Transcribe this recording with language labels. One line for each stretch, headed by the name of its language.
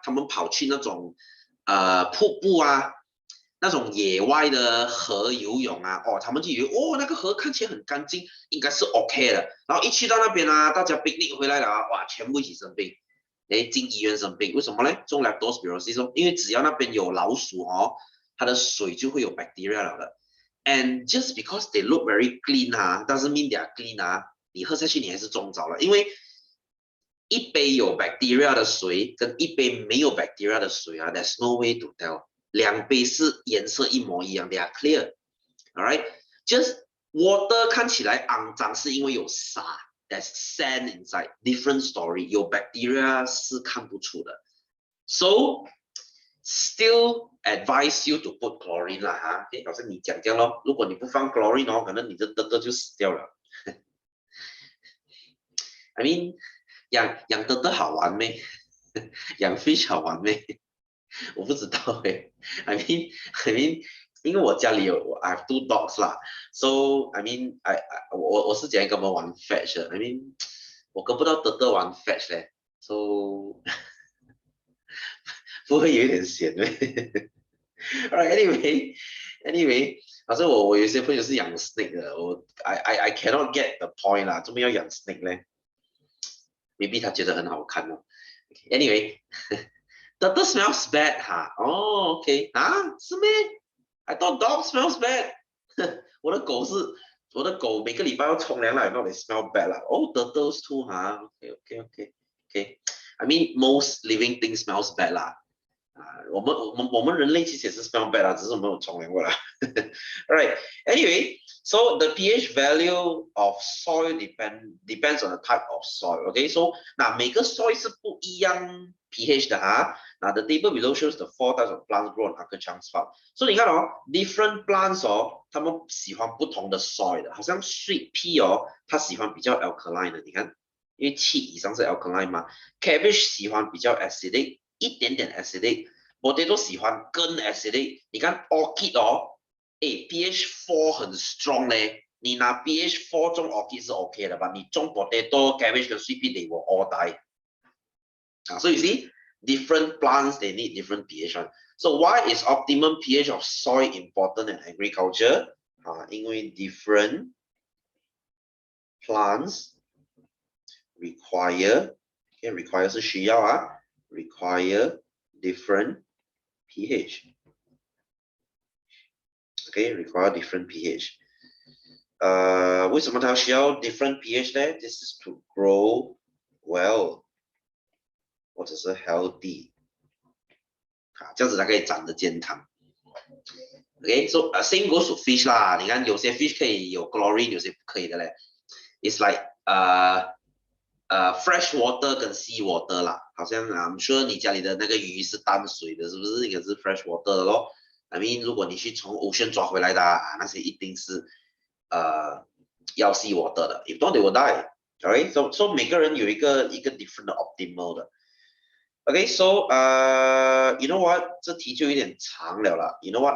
Chinese: 他们跑去那种瀑布啊。那种野外的河游泳啊，哦，他们就以为哦，那个河看起来很干净，应该是 OK 的。然后一去到那边啊，大家 picnic 回来了啊，哇，全部一起生病，哎，进医院生病，为什么呢？中 leptospirosis，因为只要那边有老鼠哦，它的水就会有 bacteria 了的。
English: And just because they look very clean
Chinese: 啊，
English: doesn't mean they are clean
Chinese: 啊，你喝下去你还是中招了，因为一杯有 bacteria 的水跟一杯没有 bacteria 的水啊，
English: there's no way to tell。
Chinese: 两杯是颜色一模一样，
English: they are clear，alright？Just water
Chinese: 看起来肮脏是因为有沙 ，
English: there's sand inside，different story。
Chinese: 有 bacteria 是看不出的，
English: so still advise you to put chlorine
Chinese: 啦哈，好像你讲这样咯，如果你不放 chlorine 哦，可能你的德德就死掉了。
English: I mean
Chinese: 养德德好玩咩？养 fish 好玩咩？我不知道哎，I mean，因为我家里有
English: I have 2 dogs
Chinese: 啦，
English: so I mean
Chinese: 我是讲跟他们玩 fetch 的，I mean 我跟不到德德玩 fetch 嘞，so 不会有一点闲呗？
English: Alright，anyway，
Chinese: 反正我有一些朋友是养 snake 的，
English: I cannot get the point
Chinese: 啦，怎么要养 snake 呢 ？maybe 他觉得很好看哦。
English: Anyway。 Turtle smells bad 哈，哦，OK 啊，
Chinese: 是咩？
English: I thought dog smells bad
Chinese: 我的狗每个礼拜要冲凉了，
English: not they smell bad 啦。 Oh, turtles too 哈，OK。 I mean most living things smells bad 啦。
Chinese: 我们人类其实也是
English: smell bad
Chinese: 啦，只是我们有冲凉过啦。
English: Alright, anyway, so the pH value of soil depends on the type of soil.
Chinese: Okay, so 那每个 soil 是不一样 pH 的哈。那
English: the table below shows the 4 types of plants grow on Uncle Chang's farm.
Chinese: 所以你看哦 ，different plants 哦，他们喜欢不同的 soil 的，好像 sweet pea 哦，它喜欢比较 alkaline 的，你看，因为7以上是 alkaline 嘛。 Cabbage 喜欢比较 acidic，一点点 acidic。Potato 喜欢更 acidic。你看 orchid 哦，诶 pH 4很 strong 嘞。你拿 pH 4种 orchid 是 OK 的吧？ 你种 potato、cabbage 跟 sweet pea
English: they will all die。 So you see, different plants they need different pH. So why is optimum pH of soil important in agriculture? 因为 different plants require
Chinese: 是需要啊
English: require different pH. Require different pH.
Chinese: 为什么它需要 different pH 呢？
English: This is to grow well
Chinese: 或者是
English: healthy。
Chinese: 这样子它可以长得健康。
English: So same goes to fish 啦。
Chinese: 你看有些 fish 可以有 chlorine， 有些不可以的嘞。
English: It's like fresh water
Chinese: 跟
English: sea water 啦。
Chinese: 好像
English: I'm sure
Chinese: 你家里的那个鱼是淡水的，是不是？应该是 fresh water 的咯。
English: I mean
Chinese: 如果你去从 ocean 抓回来的那些一定是要 sea water 的。
English: If not they will die。 Alright, so
Chinese: 每个人有一个 different 的 optimal 的。
English: Okay, so you know what?
Chinese: 这题就有点长了啦。
English: You know what?